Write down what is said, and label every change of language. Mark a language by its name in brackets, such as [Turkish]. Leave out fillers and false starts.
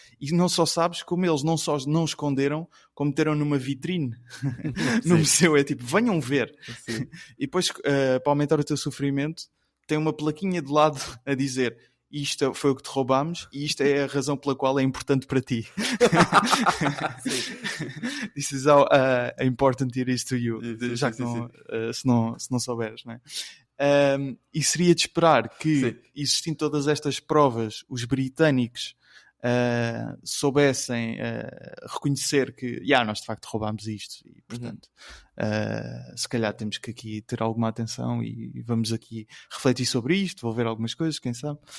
[Portuguese] E não só sabes, como eles não só não esconderam, como meteram numa vitrine no museu. É tipo, venham ver. E depois, para aumentar o teu sofrimento, tem uma plaquinha de lado a dizer: isto foi o que te roubámos e isto é a razão pela qual é importante para ti. [English] This is how important it is to you. [Portuguese] Já que se não souberes, não é? E seria de esperar que, existindo todas estas provas, os britânicos soubessem reconhecer que nós de facto roubámos isto, e portanto se calhar temos que aqui ter alguma atenção e vamos aqui refletir sobre isto, vou ver algumas coisas, quem sabe.